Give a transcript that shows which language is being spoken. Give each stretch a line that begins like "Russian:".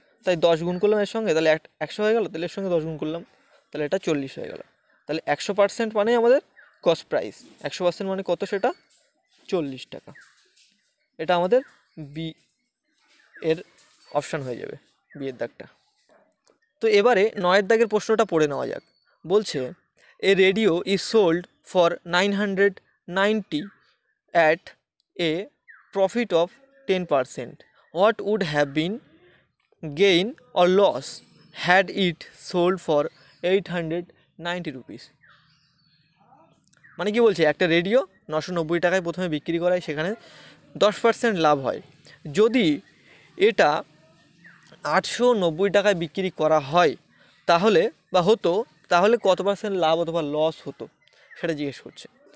Bangla: তাই 10 গুণ করলাম এর সঙ্গে, তাহলে 100 হয়ে গেল, তাহলে এর সঙ্গে 10 গুণ করলাম, তাহলে এটা 40 হয়ে গেল। তাহলে 100% মানে আমাদের কস্ট প্রাইস, 100% মানে কত, সেটা 40 টাকা। এটা আমাদের বি এর অপশান হয়ে যাবে, বি এর দাগটা। তো এবারে 9 দাগের প্রশ্নটা পড়ে নেওয়া যাক। বলছে
English: A radio is sold for 990 at a profit of 10%. What would have been gain or loss had it sold for 890 rupees?
Bangla: মানে কি বলছে, একটা রেডিও 990 টাকায় প্রথমে বিক্রি করায়, সেখানে 10% লাভ হয়। যদি এটা 890 টাকায় বিক্রি করা হয় তাহলে বা হতো, তাহলে কত পার্সেন্ট লাভ অথবা লস হতো সেটা জিজ্ঞেস করছে।